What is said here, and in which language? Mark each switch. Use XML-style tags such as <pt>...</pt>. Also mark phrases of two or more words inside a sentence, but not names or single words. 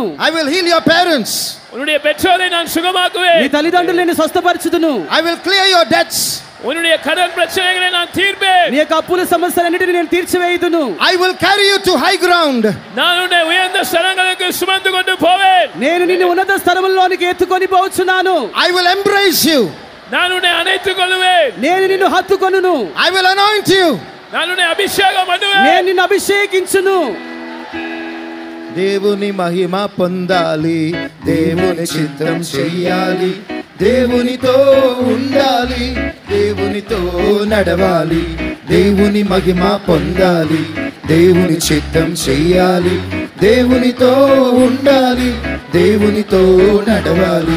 <en>I will heal your parents.</en> <ta>உன்னுடைய பெற்றோரை நான் சுகமாக்குவேன்.</ta> <te>నీ తల్లిదండ్రులు నేను స్వస్థపరచుదును.</te> <en>I will clear your debts.</en> <ta>உன்னுடைய கடன் பிரச்சனைகளை நான் தீர்ப்பேன்.</ta> <te>నీ యొక్క అప్పుల సమస్యలన్నిటిని నేను తీర్చివేయుదును.</te> <en>I will carry you to high ground.</en> <ta>நான் உன்னை உயர்ந்த స్థలங்களுக்கு சுமந்து கொண்டு போவேன்.</ta> <te>నేను నిన్ను ఉన్నత స్థలములోనికి ఎత్తుకొని పోవచ్చున్నాను.</te> <en>I will embrace you.</en> <ta>நான் உன்னை அணைத்துக் கொள்வேன்.</ta> <te>నేను నిన్ను హత్తుకొనును.</te> <en>I will anoint you.</en> <ta>நான் உன்னை அபிஷேகம்</ta> <te>నేను</te> <ta>பண்ணுவேன்.</ta> <te>నిన్ను అభిషేకించును. దేవుని మహిమ పొందాలి, దేవుని చిత్తం చెయ్యాలి, దేవునితో ఉండాలి, దేవునితో నడవాలి, దేవుని మహిమ పొందాలి, దేవుని చిత్తం చెయ్యాలి, దేవునితో ఉండాలి, దేవునితో నడవాలి.</te>